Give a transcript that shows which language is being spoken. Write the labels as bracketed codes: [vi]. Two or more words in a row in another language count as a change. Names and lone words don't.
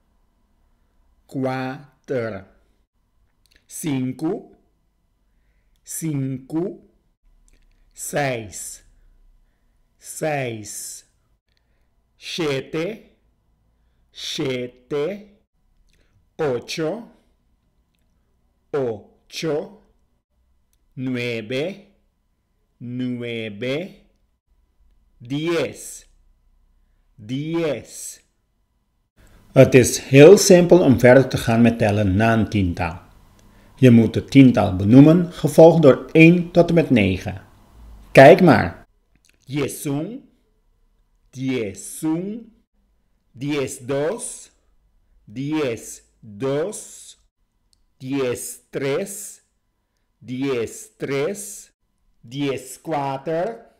[pt] quatro, cinco, cinco, seis, seis, sete, sete, [es] ocho, ocho, nueve, nueve, [pt] 10, 10. [nl] Het is heel simpel om verder te gaan met tellen na een tiental. Je moet het tiental benoemen, gevolgd door 1 tot en met 9. Kijk maar. 10, 10, 12, 12, 13, 13, 14,